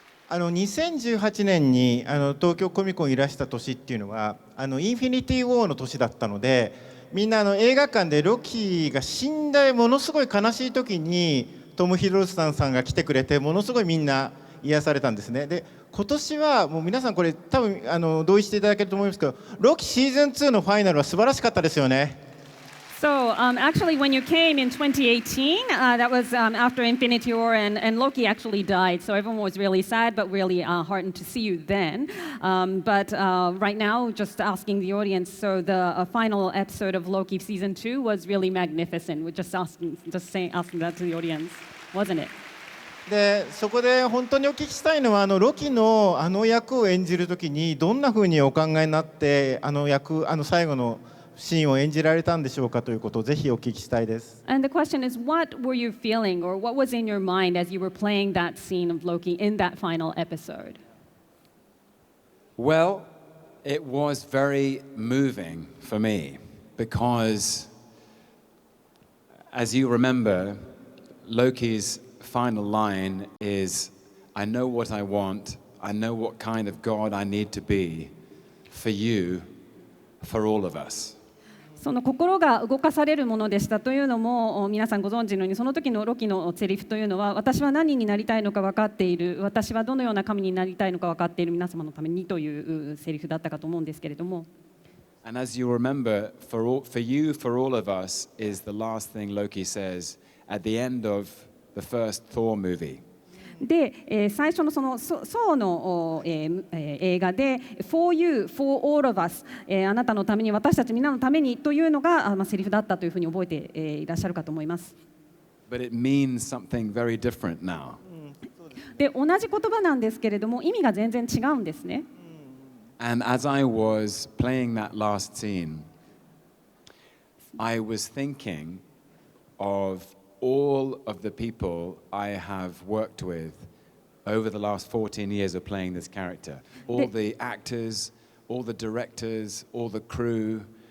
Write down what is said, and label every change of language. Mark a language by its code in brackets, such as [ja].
[ja] 2018年に東京コミコンいらした年っていうのはインフィニティ・ウォーの年だったので、みんな映画館でロキが死んでものすごい悲しい時にトム・ヒドルストンさんが来てくれて、ものすごいみんな癒されたんですね。で今年はもう皆さんこれ多分同意していただけると思いますけど、ロキシーズン2のファイナルは素晴らしかったですよね。 [en] So actually, when you came in 2018, that was after Infinity War, and Loki actually died. So everyone was really sad, but really heartened to see you then. But right now, just asking the audience, so the final episode of Loki season 2 was really magnificent. We're just asking that to the audience, wasn't it? [ja] でそこで本当にお聞きしたいのはロキの役を演じるときにどんなふうにお考えになって最後のシーンを演じられたんでしょうかということをぜひお聞きしたいです。 [en] And the question is, what were you feeling, or what was in your mind as you were playing that scene of Loki in that final episode? Well, it was very moving for me because as you remember, Loki's final line is, I know what I want, I know what kind of God I need to be for you, for all of us. [ja] その心が動かされるものでしたというのも皆さんご存知のように、その時のロキのセリフというのは、私は何になりたいのか分かっている、私はどのような神になりたいのか分かっている、皆様のためにというセリフだったかと思うんですけれども。 [en] And as you remember, for you, for all of us, is the last thing Loki says at the end of the first Thor movie. [ja] で、最初のそのソーの、映画で [en] 「For you, for all of us、 [ja] あなたのために、私たちみんなのために」というのがセリフだったというふうに覚えて、いらっしゃるかと思います。 [en] But it means something very different now. [ja] で、同じ言葉なんですけれども意味が全然違うんですね。 [en] And as I was playing that last scene, I was thinking of all of the people I have worked with over the last 14 years of playing this character. All the actors, all the directors, all the crew.